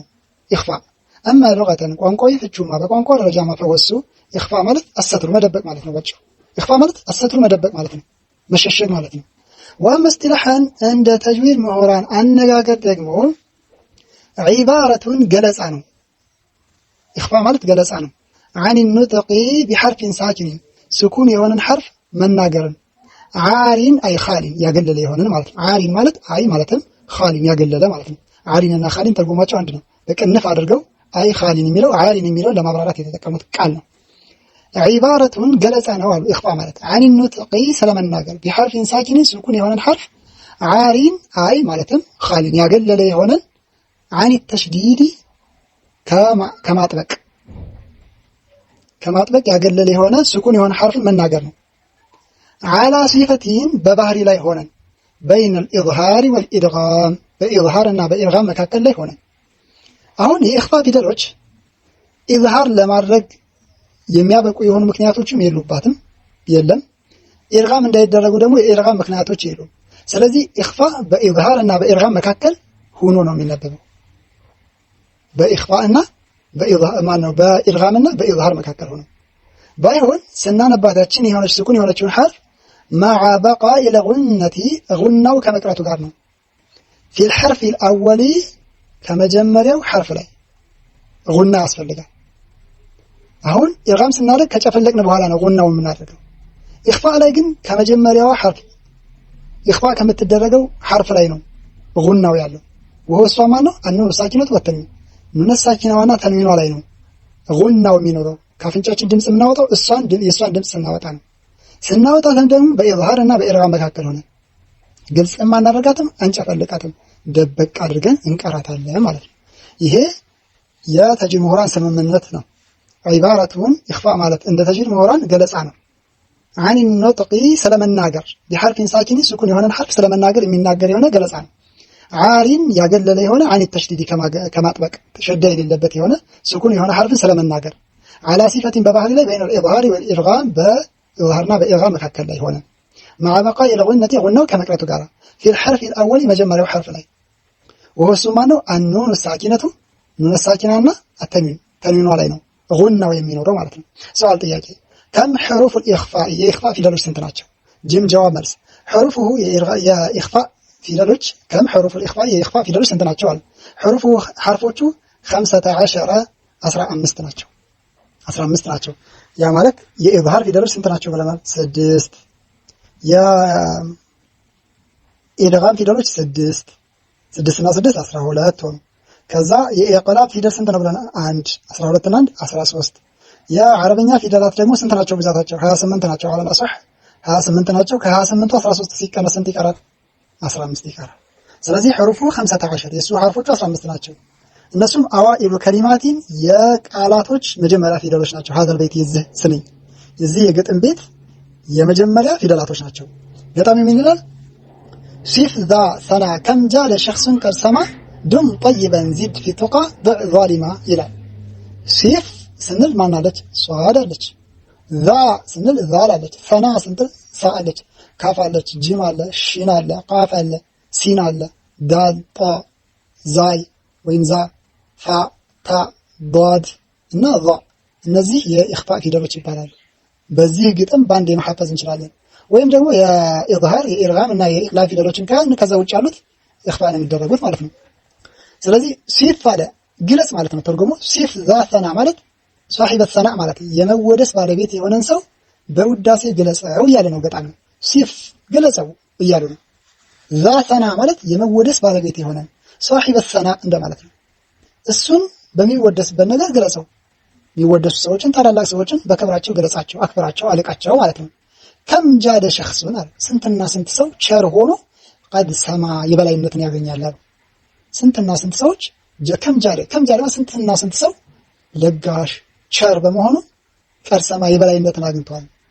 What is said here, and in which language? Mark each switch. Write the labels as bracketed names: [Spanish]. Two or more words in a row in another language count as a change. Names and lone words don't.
[Arabic] الإخفاء أما لغة [Amharic] ቋንቋዊ ፍቹማ በቋንቋ ደረጃ ማፈወሱ ኢኽፋ ማለት አሰትሩ መደበቅ ማለት ነው። ባጭሩ ኢኽፋ ማለት አሰትሩ መደበቅ ማለት ነው፣ መሸሸግ ማለት ነው። ወአማ እስጢላሐን እንደ ተጅዊድ ምሁራን አነጋገር ደግሞ ዒባረቱን ገለጻ ነው። ኢኽፋ ማለት ገለጻ ነው። [Arabic] عن النطق بحرف ساكن سكون [Amharic] የሆነን ሐርፍ መናገርን ዓሪን አይ ኻሊን ያገለለ የሆነን ማለት ነው። ዓሪን ማለት አይ ማለትም ኻሊን ያገለለ ማለት ነው። ዓሪን እና ኻሊን ትርጉማቸው አንድ ነው። በቅንፍ አድርገው አይ ኻሊን የሚለው ዓሪን የሚለው ለማብራራት የተጠቀሙት ቃል ነው። ዒባረቱን ገለጻ ነው አሉ ኢኽፋ ማለት [Arabic] عن النطق [Amharic] ስለመናገር [Arabic] بحرف ساكن سكون [Amharic] የሆነን ሐርፍ ዓሪን አይ ማለትም ኻሊን ያገለለ የሆነን [Arabic] عن التشديد [Amharic] ከማጥበቅ ያገለለ የሆነ ስኩን የሆነ ሐርፍ መናገር ነው። [Arabic] على صفتين [Amharic] በባህሪ ላይ ሆነን [Arabic] بين الإظهار والإدغام [Amharic] በኢዝሃር እና በኢድጋም መካከል ላይ ሆነን አሁን የኢኽፋ ፊደሎች ኢዝሃር ለማድረግ የሚያበቁ የሆኑ ምክንያቶችም የለም። ኢድጋም እንዳይደረጉ ደግሞ የኢድጋም ምክንያቶች የሉም። ስለዚህ ኢኽፋ በኢዝሃር እና በኢድጋም መካከል ሆኖ ነው የሚነበበው። በኢኽፋ እና በኢድጋም እና በኢዝሃር መካከል ሆኖ ባይሆን ስናነባታችን የሆነች ስኩን የሆነችውን ሐርፍ [Arabic] مع بقاء الغنة [Amharic] غنው ከመቅረቱ ጋር ነው። [Arabic] في الحرف الأولي [Amharic] ከመጀመሪያው ሐርፍ ላይ غና ያስፈልጋል። አሁን ኢድጋም ስናደርግ ከጨፈለቅን በኋላ ነው غናው የምናደርገው። ኢኽፋ ላይ ግን ከመጀመሪያው ሐርፍ ኢኽፋ ከምትደረገው ሐርፍ ላይ ነው غናው ያለው። ወሆሷ ማን ነው? [Arabic] النون الساكنة والتنوين [Amharic] ኑነ ሳኪናዋና ተንዊኗ ላይ ነው غናው የሚኖረው። ካፍንጫችን ድምጽ የምናወጣው የሷን ድምጽ ስናወጣ ነው። ስናወጣት ደግሞ በኢዝሃር እና በኢድጋም መካከል ሆነ ግልጽ ማናደርጋትም አንጨፈልቃትም ደበቅ አድርገን እንቀራታለን ማለት ነው። ይሄ የተጅዊድ ምሁራን ስምምነት ነው። ዒባረቱን ኢኽፋ ማለት እንደ ተጅዊድ ምሁራን ገለጻ ነው። [Arabic] عن النطق [Amharic] ስለመናገር [Arabic] بحرف ساكن سكون [Amharic] የሆነን ሐርፍ ስለመናገር የሚናገር የሆነ ገለጻ ነው። ዓሪን ያገለለ የሆነ [Arabic] عن التشديد [Amharic] ከማጥበቅ ተሸዳ የሌለበት የሆነ ስኩን የሆነ ሐርፍን ስለመናገር [Arabic] على صفة [Amharic] በባህሪ ላይ [Arabic] بين الإظهار والإدغام [Amharic] በኢዝሃርና በኢድጋም መካከል ላይ ሆነ [Arabic] مع بقاء الغنة [Amharic] غنው ከመቅረቱ ጋር [Arabic] في الحرف الأول [Amharic] መጀመሪያው ሐርፍ ላይ وهو ማነው [Arabic] النون الساكنة [Amharic] ኑን ሳኪናና ተንዊኗ ላይ ነው غናው የሚኖረው ማለት ነው። ሰዋል ጥያቄ [Arabic] كم حروف الإخفاء [Amharic] የኢኽፋ ፊደሎች ስንት ናቸው? ጅም ጀዋብ መልስ حروفه የኢኽፋ ፊደሎች [Arabic] كم حروف الإخفاء [Amharic] የኢኽፋ ፊደሎች ስንት ናቸው አለ። حروفه ሐርፎቹ 15 ናቸው 15 ናቸው። ያ ማለት የኢዝሃር ፊደሎች ስንት ናቸው ብለናል? 6 የኢድጋም ፊደሎች 6 እና 6 12 ሆኑ። ከዛ የኢቅላብ ፊደል ስንት ነው ብለናል? 1 12 እና 1 13። የአረብኛ ፊደላት ደግሞ ስንት ናቸው ብዛታቸው? 28 ናቸው። አለ አصح 28 ናቸው። ከ28ቱ 13 ሲቀነስ ስንት ይቀራል? 15 ይቀራል። ስለዚህ حروفه 15 የሱ ሐርፎቹ 15 ናቸው። እነሱም [Arabic] أوائل كلمات [Amharic] የቃላቶች መጀመሪያ ፊደሎች ናቸው። [Arabic] هذا البيت [Amharic] የዚህ የግጥም ቤት የመጀመሪያ ፊደላቶች ናቸው። ገጣሚ ምን ይላል? [Arabic] ሲፍ ذا ثنا كم جال شخص قد سما دم طيبا زد في تقى ضع ظالما [Amharic] ይላል። ሲፍ ስንል ማን አለች? ሷድ አለች። ذا ስንል ዛል አለች። ثና ስንል ሳ አለች። ካፍ አለች። ጂም አለ። ሺን አለ። ቃፍ አለ። ሲን አለ። ዳል ጣ ዛይ ወይም ዛ ፋ ታ ضاد እና ዛ እነዚህ የኢኽፋ ፊደሎች ይባላሉ። በዚህ ግጥም ባንድ መሐፈዝ እንችላለን። ወይም ደግሞ የኢዝሃር የኢድጋም እና የኢቅላብ ፊደሎችን ከዛ ውጭ ያሉት ኢኽፋ ነው የሚደረጉት ማለት ነው። ስለዚህ ሲፍ አለ ግለጽ ማለት ነው ተርጉሞ። [Arabic] صف ذا ثنا [Amharic] ማለት [Arabic] صاحب الثناء [Amharic] ማለት የመወደስ ባለቤት የሆነን ሰው በውዳሴ ግለጸው እያለ ነው ገጣሚ። ሲፍ ግለጸው እያለ ነው። [Arabic] ذا ثنا [Amharic] ማለት የመወደስ ባለቤት የሆነን [Arabic] صاحب الثناء [Amharic] እንደማለት ነው። እሱን በሚወደስበት ነገር ግለጸው። የሚወደሱ ሰዎችን ታላላቅ ሰዎችን በክብራቸው ገለጻቸው፣ አክብራቸው፣ አለቃቸው ማለት ነው። [Arabic] كم جاد شخص [Amharic] አለ ስንትና ስንት ሰው ቸር ሆኖ [Arabic] قد سما [Amharic] የበላይነትን ያገኛል አሉ። ስንትና ስንት ሰዎች [Arabic] كم جاد [Amharic] ስንትና ስንት ሰው ለጋሽ ቸር በመሆኑ [Arabic] قد سما [Amharic] የበላይነትን አግኝቷል